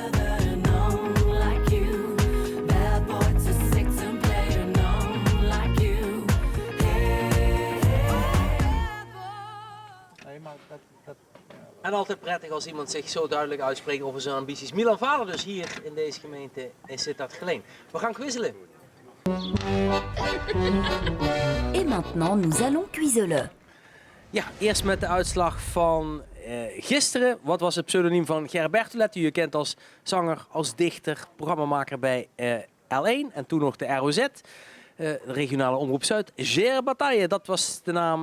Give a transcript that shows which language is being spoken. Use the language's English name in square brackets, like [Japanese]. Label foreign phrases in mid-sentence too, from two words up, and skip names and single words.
[Dutch] En altijd prettig als iemand zich zo duidelijk uitspreekt over zijn ambities. Milan Vader dus hier in deze gemeente in Sittard-Geleen. We gaan quizelen. [French] Et maintenant, nous allons cuiselen. [Dutch] Ja, eerst met de uitslag van gisteren. Wat was het pseudoniem van Ger Bertolet, die je kent als zanger, als dichter, programmamaker bij L1 en toen nog de ROZ. De regionale omroep Zuid. Ger Bataille, dat was de naam.